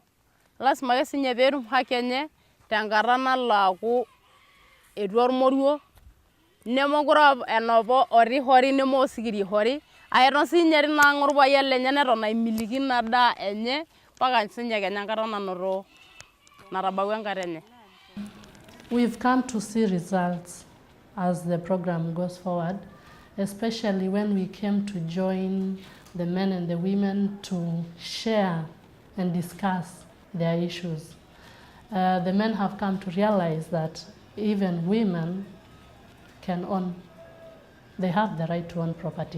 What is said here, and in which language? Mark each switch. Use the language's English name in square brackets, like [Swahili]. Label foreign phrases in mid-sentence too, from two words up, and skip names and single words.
[Masai] Lasima ake sinye peetum haki enye tenkata nalo aaku etua ormoruo, nemekure enapa orihori neme osikiria ihori, aeton sinye tina ang' orpayian lenye neton aimiliki ina daa enye mpaka sinye kenya enkata nanoto natabawua enkata enye. [English] We've come to see results as the program goes forward, especially when we came to join the men and the women to share and discuss their issues. The men have come to realize that even women can own, they have the right to own property.